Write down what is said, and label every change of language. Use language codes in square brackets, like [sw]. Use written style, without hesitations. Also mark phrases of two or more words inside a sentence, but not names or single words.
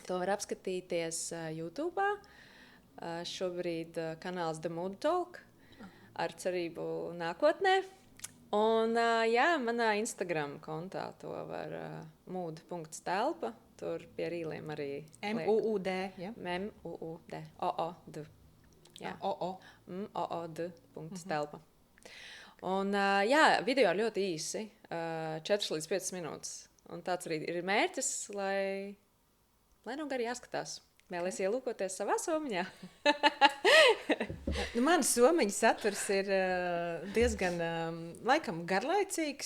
[lv] To var apskatīties YouTube. Šobrīd kanāls The Mood Talk ar cerību nākotnē. Un manā Instagram kontā to var mood.telpa. Tur pie rīliem arī M-U-U-D, ja? M-U-U-D. O-O-D. Jā. O-O. O-O-D.telpa. Un, video ļoti īsi, 4 līdz 5 minūtes. Un tāds arī ir mērķis, lai nav gari jāskatās. Vēlies ielūkoties savā somiņā? Mans somiņa saturs ir diezgan, laikam, garlaicīgs.